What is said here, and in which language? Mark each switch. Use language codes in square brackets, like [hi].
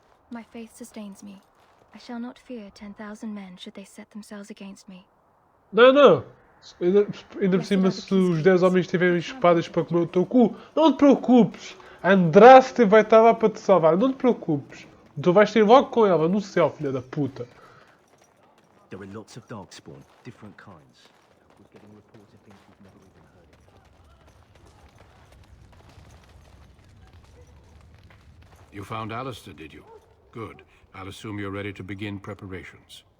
[en] My faith sustains me. I shall not fear 10,000 men should they set themselves against me. [pt] Não. Ainda por cima, se os 10 homens tiverem espadas para comer o teu cu, não te preocupes. Andraste vai estar lá para te salvar. Não te preocupes. Tu vais ter logo com ela no céu, filha da puta. [en] There are lots of darkspawn, different kinds. We're getting reports of things we've never even heard of. You found Alistair, did you? Good. I'll assume you're ready to begin preparations.